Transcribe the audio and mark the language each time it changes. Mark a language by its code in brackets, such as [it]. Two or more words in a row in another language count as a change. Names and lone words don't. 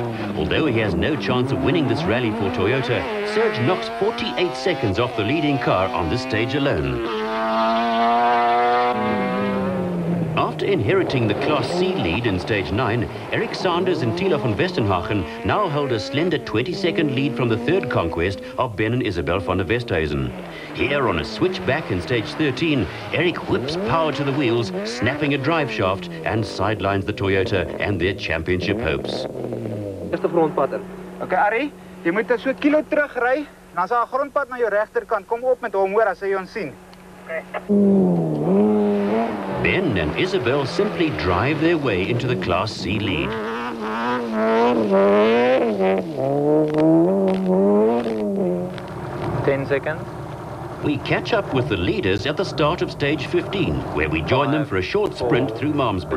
[en] Although he has no chance of winning this rally for Toyota, Serge knocks 48 seconds off the leading car on this stage alone. After inheriting the Class C lead in stage 9, Eric Sanders and Tilo van Westenhagen now hold a slender 20-second lead from the third conquest of Ben and Isabel van der Westhuizen. Here on a switchback in stage 13, Eric whips power to the wheels, snapping a drive shaft and sidelines the Toyota and their championship hopes. [af] Eerste grondpad in. Okay, Arie, jy moet so 1 kilo terugry, dan is daar 'n grondpad na jou regterkant. Kom op met hom hoor as hy ons sien. Okay. [en] Ben and Isabel simply drive their way into the Class C lead. Ten seconds. We catch up with the leaders at the start of stage 15, where we join them for a short sprint through Malmesbury.